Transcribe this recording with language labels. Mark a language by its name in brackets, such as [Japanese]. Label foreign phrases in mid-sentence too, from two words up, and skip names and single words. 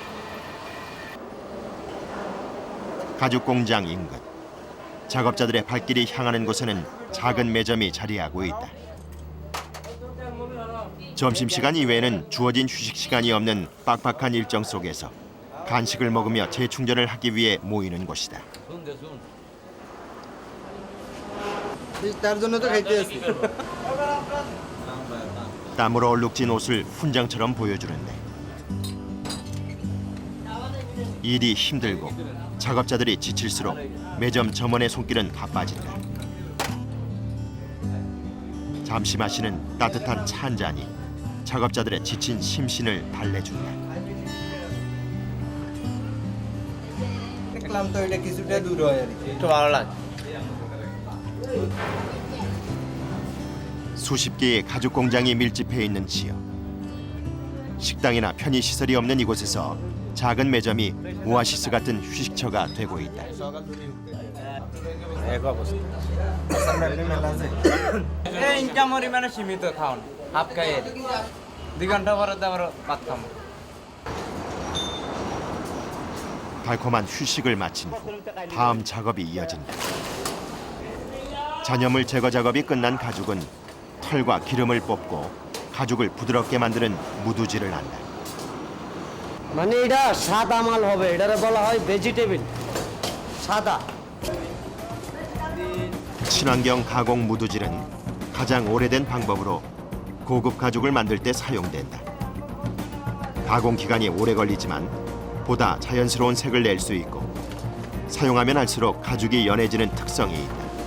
[Korean] 가죽 공장 인근 작업자들의 발길이 향하는 곳에는 작은 매점이 자리하고 있다. 점심시간 이외에는 주어진 휴식 시간이 없는 빡빡한 일정 속에서 간식을 먹으며 재충전을 하기 위해 모이는 곳이다. [Bangla] তার জন্য তো খাইতে আসি [Korean] 땀으로 얼룩진 옷을 훈장처럼 보여주는데 일이 힘들고 작업자들이 지칠수록 매점 점원의 손길은 바빠진다. 잠시 마시는 따뜻한 차 한 잔이 작업자들의 지친 심신을 달래준다. [Bangla] দেখলাম তো এটা কিছুটা দূর হয় আর কি একটু ভালো লাগে. [Korean] 수십 개의 가죽 공장이 밀집해 있는 지역. 식당이나 편의 시설이 없는 이곳에서 작은 매점이 오아시스 같은 휴식처가 되고 있다. [Bangla] এক অবস্থা এই ইনকাম পরিমাণে সীমিত খাওন হাফ খাই 2 ঘন্টা পরে তো আবার ভাত খাবো. [Korean] 달콤한 휴식을 마친 후 다음 작업이 이어진다. 잔여물 제거 작업이 끝난 가죽은 털과 기름을 뽑고 가죽을 부드럽게 만드는 무두질을 한다. [Bangla] মানে এটা সাদা মাল হবে, এটারে বলা হয় ভেজিটেবল সাদা। [Korean] 친환경 가공 무두질은 가장 오래된 방법으로 고급 가죽을 만들 때 사용된다. 가공 기간이 오래 걸리지만 보다 자연스러운 색을 낼 수 있고 사용하면 할수록 가죽이 연해지는 특성이 있다.